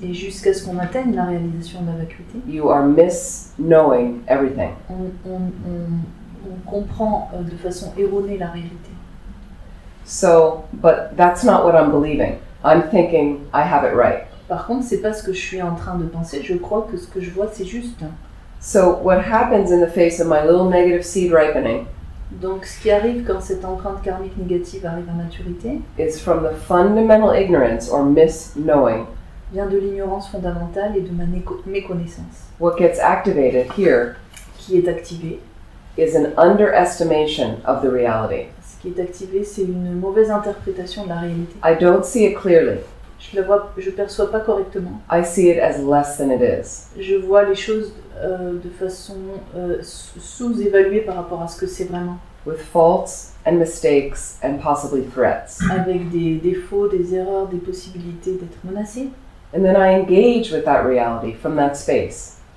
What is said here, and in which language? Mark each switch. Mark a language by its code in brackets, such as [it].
[fr] Et jusqu'à ce qu'on atteigne la réalisation de la vacuité, [en] you are misknowing everything. [fr] on comprend de façon erronée la réalité. [en] So, but that's not what I'm believing. I'm thinking I have it right. [fr] Par contre, c'est pas ce que je suis en train de penser. Je crois que ce que je vois, c'est juste. [en] So, what happens in the face of my little negative seed ripening [fr] Donc, ce qui arrive quand cette empreinte karmique négative arrive à maturité [en] is from the fundamental ignorance or misknowing. [fr] vient de l'ignorance fondamentale et de ma méconnaissance. [en] What gets activated here [fr] Qui est activée. [en] is an underestimation of the reality. [fr] Ce qui est activé, c'est une mauvaise interprétation de la réalité. [en] I don't see it clearly. [fr] Je perçois pas correctement. [en] I see it as less than it is. [fr] Je vois les choses de façon sous-évaluée par rapport à ce que c'est vraiment. [en] With faults and mistakes and possibly threats. [fr] Avec des défauts, des erreurs, des possibilités d'être menacé. [en] And then I engage with that reality from that space.